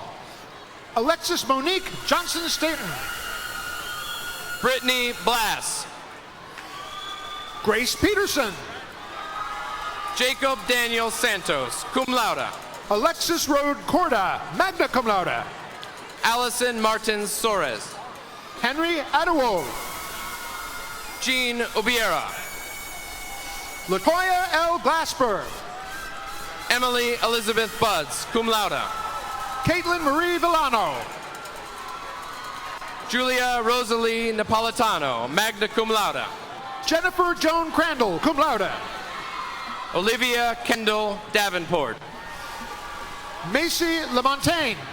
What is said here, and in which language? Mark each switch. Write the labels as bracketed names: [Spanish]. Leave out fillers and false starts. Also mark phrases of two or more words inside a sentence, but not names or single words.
[English] Alexis Monique Johnson Staten. Brittany Blass. Grace Peterson. Jacob Daniel Santos, [Latin] cum laude. [English] Alexis Rode Corda, [Latin] magna cum laude. [English] Allison Martins Soares. Henry Adewold. Jean Ubiera. Latoya L. Glasper. Emily Elizabeth Buds, [Latin] cum laude. [English] Caitlin Marie Villano. Julia Rosalie Napolitano, [Latin] magna cum laude. [English] Jennifer Joan Crandall, [Latin] cum laude. [English] Olivia Kendall Davenport. Macy Lamontagne.